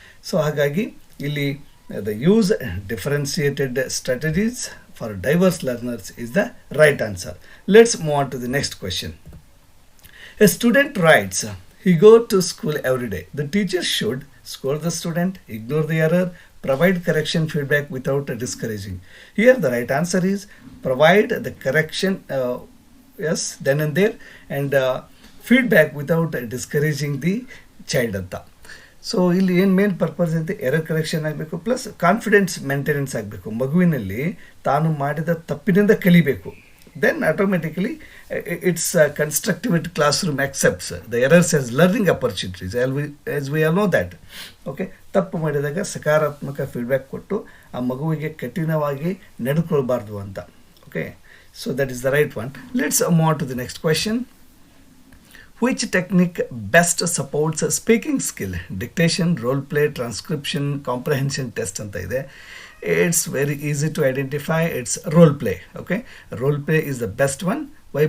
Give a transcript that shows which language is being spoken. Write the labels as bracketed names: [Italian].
[English] so [Kannada] ಹಾಗಾಗಿ ಇಲ್ಲಿ [English] The use differentiated strategies for diverse learners is the right answer. Let's move on to the next question. A student writes, he go to school every day. The teacher should scold the student, ignore the error, provide correction feedback without discouraging. Here the right answer is provide the correction, yes, then and there, and feedback without discouraging the child anta. [Kannada] So ಇಲ್ಲಿ ಏನು main purpose ಅಂತ, error correction ಆಗಬೇಕು, plus confidence maintenance ಆಗಬೇಕು. ಮಗುವಿನಲ್ಲಿ ತಾನು ಮಾಡಿದ ತಪ್ಪಿನಿಂದ ಕಲಿಬೇಕು. [English] Then automatically it's constructive classroom accepts the errors as learning opportunities, as we all know that. [Kannada] Okay, ತಪ್ಪು ಮಾಡಿದಾಗ ಸಕಾರಾತ್ಮಕ ಫೀಡ್ಬ್ಯಾಕ್ ಕೊಟ್ಟು ಆ ಮಗುವಿಗೆ ಕಠಿಣವಾಗಿ ನಡೆದುಕೊಳ್ಬಾರ್ದು ಅಂತ. [English] Okay, so that is the right one. Let's move on to the next question. Which technique best supports speaking skill? Dictation, role play, transcription, comprehension test [Kannada] ಅಂತ ಇದೆ. [English] It's very easy to identify. It's role play. Okay, role play is the best one. Why?